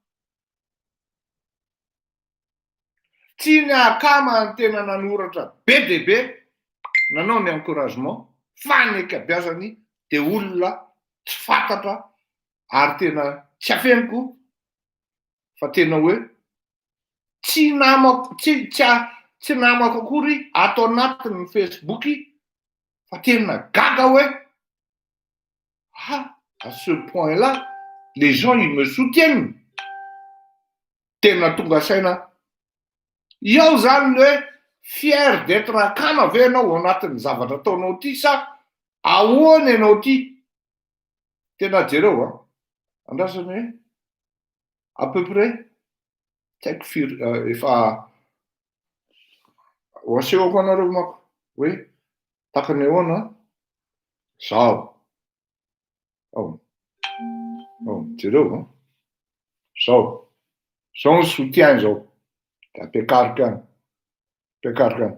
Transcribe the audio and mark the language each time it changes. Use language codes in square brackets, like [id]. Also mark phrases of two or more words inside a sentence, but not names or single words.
[mg] Tsy ny akama ny tena nanoratra be dia be nanao ny encouragement fa ny ankabeazany dia olona tsy fantatra ary tena tsy afeniko fa tena hoe tsy namako akory ato anatin'ny Facebook fa tena gaga hoe [fr] à ce point-là les gens ils me soutiennent. [mg] Tena tonga saina iaho zany hoe [fr] fier d'être [mg] akama ve ianao ao anatin'ny zavatra ataonao ty sa ahoana ianao ty. Tena jereo andrasany hoe [fr] à peu près [mg] tsy haiko efa hoasehoko anareo mako hoe takany ahoana zao jereo zao ny soutien zao da ampiakarika any.